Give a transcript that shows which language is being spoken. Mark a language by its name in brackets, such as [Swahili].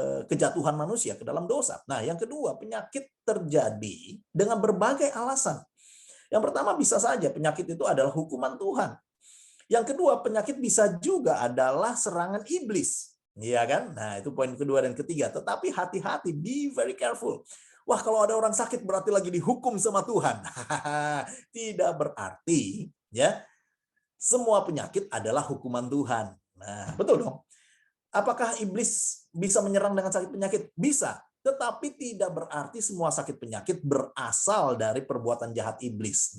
[Indonesian] kejatuhan manusia ke dalam dosa. Nah, yang kedua, penyakit terjadi dengan berbagai alasan. Yang pertama, bisa saja penyakit itu adalah hukuman Tuhan. Yang kedua, penyakit bisa juga adalah serangan iblis. Iya kan? Nah, itu poin kedua dan ketiga. Tetapi hati-hati, [English] be very careful. [Indonesian] Wah, kalau ada orang sakit berarti lagi dihukum sama Tuhan. Tidak berarti ya semua penyakit adalah hukuman Tuhan. Nah, betul dong. Apakah iblis bisa menyerang dengan sakit penyakit? Bisa. Tetapi tidak berarti semua sakit penyakit berasal dari perbuatan jahat iblis.